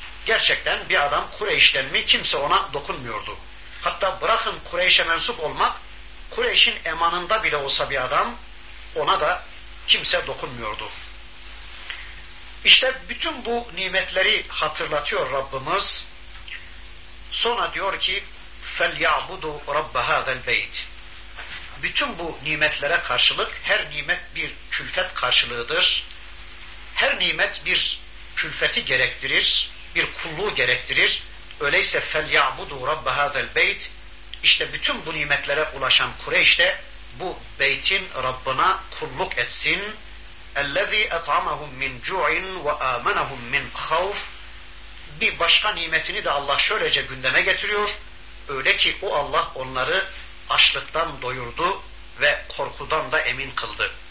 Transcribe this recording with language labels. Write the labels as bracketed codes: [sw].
[tr] Gerçekten bir adam Kureyş'ten mi kimse ona dokunmuyordu. Hatta bırakın Kureyş'e mensup olmak, Kureyş'in emanında bile olsa bir adam ona da kimse dokunmuyordu. İşte bütün bu nimetleri hatırlatıyor Rabbimiz. Sonra diyor ki [ar] فَلْيَعْبُدُ رَبَّ هَذَا الْبَيْتِ. [tr] Bütün bu nimetlere karşılık, her nimet bir külfet karşılığıdır. Her nimet bir külfeti gerektirir, bir kulluğu gerektirir. Öyleyse [ar] فَلْيَعْبُدُ رَبَّ هَذَا الْبَيْتِ. [tr] İşte bütün bu nimetlere ulaşan Kureyş de bu beytin Rabbına kulluk etsin. [ar] اَلَّذ۪ي اَطْعَمَهُمْ مِنْ جُعِنْ وَآمَنَهُمْ مِنْ خَوْفٍ. [tr] bir başka nimetini de Allah şöylece gündeme getiriyor. Öyle ki o Allah onları açlıktan doyurdu ve korkudan da emin kıldı.